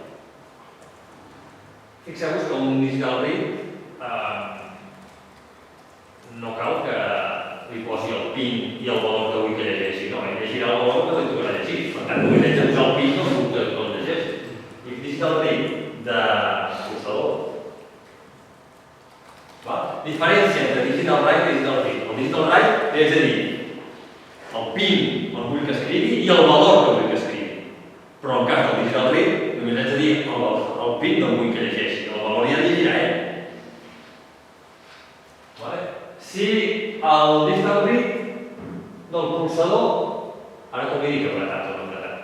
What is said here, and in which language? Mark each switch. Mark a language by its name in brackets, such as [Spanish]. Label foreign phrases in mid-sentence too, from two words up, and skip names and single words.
[Catalan] Fixeu-vos que un [English] digital read [Catalan] no cal que li posi el PIN i el valor que vull que llegeixi, no? Ell llegirà el valor que li tocarà llegir. Per tant, només haig de posar el PIN no puc que el llegeixi. I [English] digital read [Catalan] de pulsador. Diferència entre [English] digital write [Catalan] i [English] digital read. [Catalan] El [English] digital write [Catalan] li haig de dir el PIN on vull que escrigui i el valor que vull que escrigui. Però en cas del [English] digital read [Catalan] només haig de dir el PIN no vull que llegeixi. El valor ja llegirà ell. Si el [English] digital read [Catalan] del pulsador, ara com li dic apretat o no apretat?